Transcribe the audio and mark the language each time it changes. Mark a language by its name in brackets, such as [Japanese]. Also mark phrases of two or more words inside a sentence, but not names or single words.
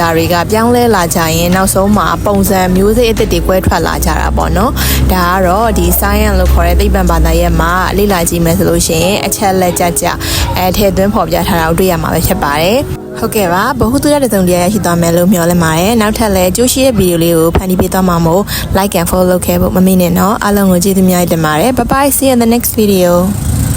[Burmese] တွေကပြောင်းလဲလာကြရင်နောက်ဆုံးမှာပုံစံမျိုးစိတ်အသစ်တွေကွဲထွက်လာကြတာပေါ့နော်ဒါကတော့ဒီ science လို့ခေါ်တဲ့သိပ္ပံဘာသာရပ်မှာလေ့လာကြည့်မယ်ဆိုလို့ရှိရင်အချက်လက်ကြထည့်သွင်းဖော်ပြထားတာကိုတွေ့ရမှာပဲဖြစ်ပါတယ်ဟုတ်ကဲ့ပါဘ ഹു တုရတဲ့တုံတရားရရှိသွားမယ်လို့မျှော်လင့်ပါတယ်နောက်ထပ်လည်းကြိုးရှိတဲ့ဗီဒီယိုလေးကိုဖန်တီးပေးသွားမှာမို့ [English] like and follow [Burmese] လုပ်ခဲ့ဖို့မမေ့နဲ့နော်အားလုံးကိုကျေးဇူးများတင်ပါတယ် [English] bye bye see you in the next video